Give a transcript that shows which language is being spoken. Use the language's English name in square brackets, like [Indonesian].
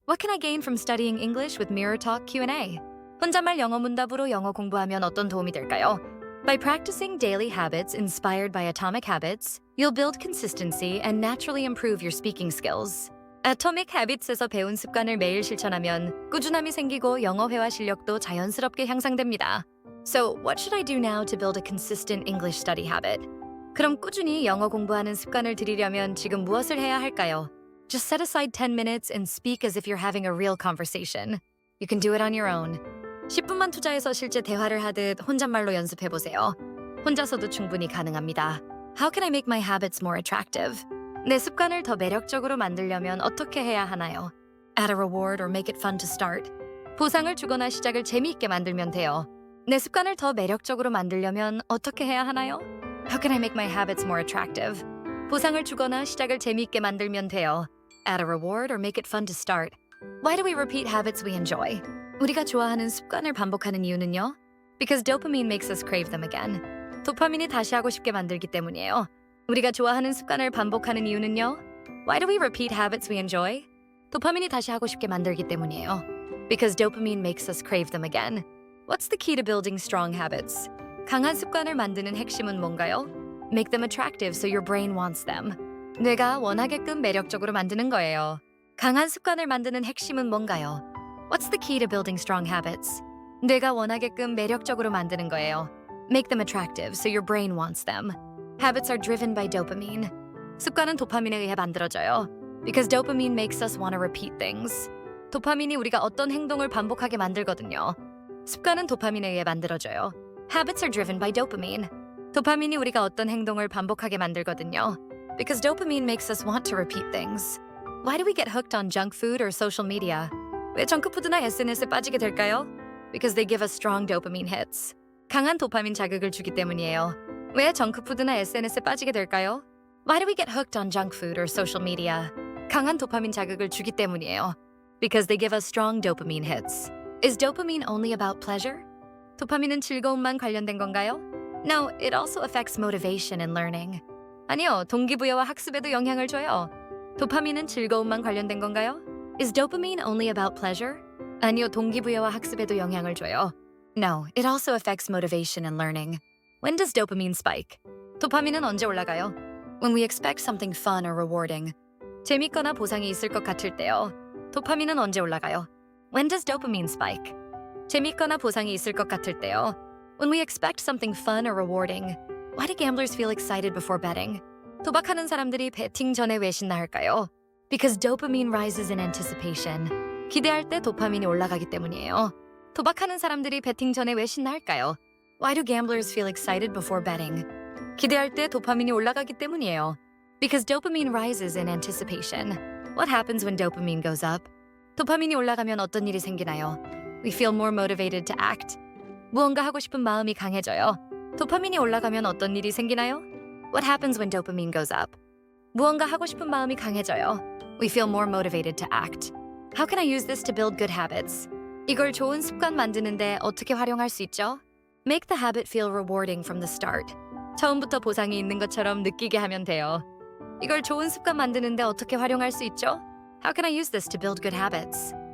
[English] What can I gain from studying English with Mirror Talk Q&A? [Korean] 혼잣말 영어 문답으로 영어 공부하면 어떤 도움이 될까요? [English] By practicing daily habits inspired by Atomic Habits, you'll build consistency and naturally improve your speaking skills. [Korean] Atomic Habits에서 배운 습관을 매일 실천하면 꾸준함이 생기고 영어 회화 실력도 자연스럽게 향상됩니다. [English] So, what should I do now to build a consistent English study habit? [Korean] 그럼 꾸준히 영어 공부하는 습관을 들이려면 지금 무엇을 해야 할까요? [English] Just set aside 10 minutes and speak as if you're having a real conversation. You can do it on your own. [Korean] 10분만 투자해서 실제 대화를 하듯 혼잣말로 연습해보세요. 혼자서도 충분히 가능합니다. [English] How can I make my habits more attractive? [Korean] 내 습관을 더 매력적으로 만들려면 어떻게 해야 하나요? [English] Add a reward or make it fun to start. [Korean] 보상을 주거나 시작을 재미있게 만들면 돼요. 내 습관을 더 매력적으로 만들려면 어떻게 해야 하나요? [English] How can I make my habits more attractive? [Korean] 보상을 주거나 시작을 재미있게 만들면 돼요. [English] Add a reward or make it fun to start. Why do we repeat habits we enjoy? [Korean] 우리가 좋아하는 습관을 반복하는 이유는요? [English] Because dopamine makes us crave them again. [Korean] 도파민이 다시 하고 싶게 만들기 때문이에요. 우리가 좋아하는 습관을 반복하는 이유는요? [English] Why do we repeat habits we enjoy? [Korean] 도파민이 다시 하고 싶게 만들기 때문이에요. [English] Because dopamine makes us crave them again. What's the key to building strong habits? [Korean] 강한 습관을 만드는 핵심은 뭔가요? [English] Make them attractive so your brain wants them. [Korean] 뇌가 원하게끔 매력적으로 만드는 거예요. 강한 습관을 만드는 핵심은 뭔가요? [English] What's the key to building strong habits? [Korean] 뇌가 원하게끔 매력적으로 만드는 거예요. [English] Make them attractive so your brain wants them. Habits are driven by dopamine. [Korean] 습관은 도파민에 의해 만들어져요. [English] Because dopamine makes us want to repeat things. [Korean] 도파민이 우리가 어떤 행동을 반복하게 만들거든요. 습관은 도파민에 의해 만들어져요. [English] Habits are driven by dopamine. [Korean] 도파민이 우리가 어떤 행동을 반복하게 만들거든요. [English] Because dopamine makes us want to repeat things. Why do we get hooked on junk food or social media? [Korean] 왜 정크푸드나 SNS에 빠지게 될까요? [English] Because they give us strong dopamine hits. [Korean] 강한 도파민 자극을 주기 때문이에요. 왜 정크푸드나 SNS에 빠지게 될까요? [English] Why do we get hooked on junk food or social media? [Korean] 강한 도파민 자극을 주기 때문이에요. [English] Because they give us strong dopamine hits. Is dopamine only about pleasure? [Korean] 도파민은 즐거움만 관련된 건가요? [English] No, it also affects motivation and learning. [Korean] 아니요, 동기부여와 학습에도 영향을 줘요. 도파민은 즐거움만 관련된 건가요? [English] Is dopamine only about pleasure? [Korean] 아니요, 동기부여와 학습에도 영향을 줘요. [English] No, it also affects motivation and learning. When does dopamine spike? [Korean] 도파민은 언제 올라가요? [English] When we expect something fun or rewarding. [Korean] 재밌거나 보상이 있을 것 같을 때요. 도파민은 언제 올라가요? [English] When does dopamine spike? [Korean] 재밌거나 보상이 있을 것 같을 때요. [English] When we expect something fun or rewarding. Why do gamblers feel excited before betting? [Korean] 도박하는 사람들이 베팅 전에 왜 신나할까요? [English] Because dopamine rises in anticipation. [Korean] 기대할 때 도파민이 올라가기 때문이에요. 도박하는 사람들이 베팅 전에 왜 신나할까요? [English] Why do gamblers feel excited before betting? [Korean] 기대할 때 도파민이 올라가기 때문이에요. [English] Because dopamine rises in anticipation. What happens when dopamine goes up? [Korean] 도파민이 올라가면 어떤 일이 생기나요? [English] We feel more motivated to act. [Korean] 무언가 하고 싶은 마음이 강해져요. 도파민이 올라가면 어떤 일이 생기나요? [English] What happens when dopamine goes up? [Korean] 무언가 하고 싶은 마음이 강해져요. [English] We feel more motivated to act. How can I use this to build good habits? [Korean] 이걸 좋은 습관 만드는데 어떻게 활용할 수 있죠? [English] Make the habit feel rewarding from the start. [Korean] 처음부터 보상이 있는 것처럼 느끼게 하면 돼요. 이걸 좋은 습관 만드는데 어떻게 활용할 수 있죠? [English] How can I use this to build good habits?